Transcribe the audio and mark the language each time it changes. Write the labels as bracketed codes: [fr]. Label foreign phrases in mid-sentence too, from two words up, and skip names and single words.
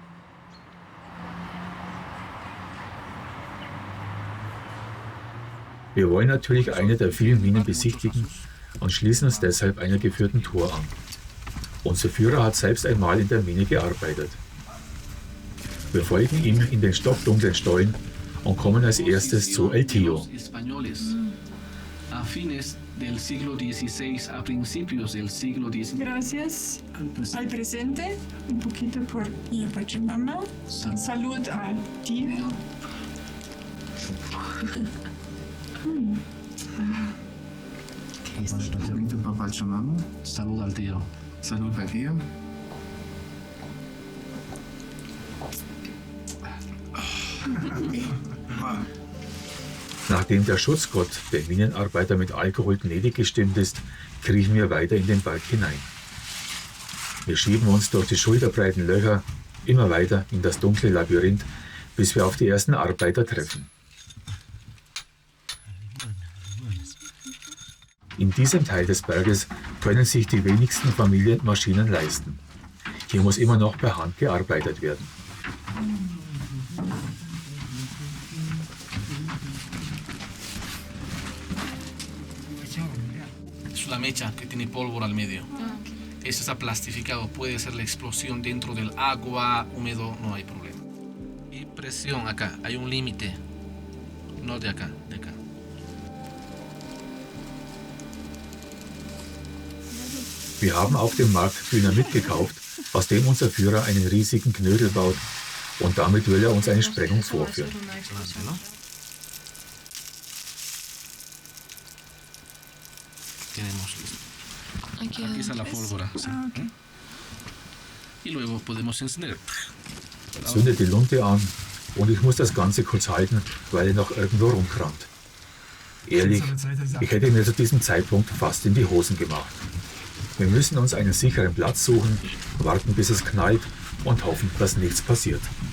[de] Wir wollen natürlich eine der vielen Minen besichtigen und schließen uns deshalb einer geführten Tour an. Unser Führer hat selbst einmal in der Mine gearbeitet. Wir folgen ihm in den stockdunklen Stollen und kommen als erstes zu El Tío. [es] Del siglo XVI a principios del siglo XIX. Gracias al presente, un poquito por la Pachamama. Salud al tío. Pachamama. Salud al tío. Salud al tío. [de] Nachdem der Schutzgott den Minenarbeiter mit Alkohol gnädig gestimmt ist, kriechen wir weiter in den Berg hinein. Wir schieben uns durch die schulterbreiten Löcher immer weiter in das dunkle Labyrinth, bis wir auf die ersten Arbeiter treffen. In diesem Teil des Berges können sich die wenigsten Familien Maschinen leisten. Hier muss immer noch per Hand gearbeitet werden. [es] La mecha que tiene pólvora al medio. Ese está plastificado, puede ser la explosión dentro del agua, húmedo, no hay problema. Y presión acá, hay un límite, no de acá, de acá. [de] Wir haben auf dem Markt Dynamit gekauft, aus dem unser Führer einen riesigen Knödel baut und damit will er uns eine Sprengung vorführen. [es] Tenemos listo. Aquí está la pólvora. Sí. Y luego podemos encender. [de] Zündet die Lunte an und ich muss das Ganze kurz halten, weil er noch irgendwo rumkramt. Ehrlich, ich hätte mir zu diesem Zeitpunkt fast in die Hosen gemacht. Wir müssen uns einen sicheren Platz suchen, warten bis es knallt und hoffen, dass nichts passiert.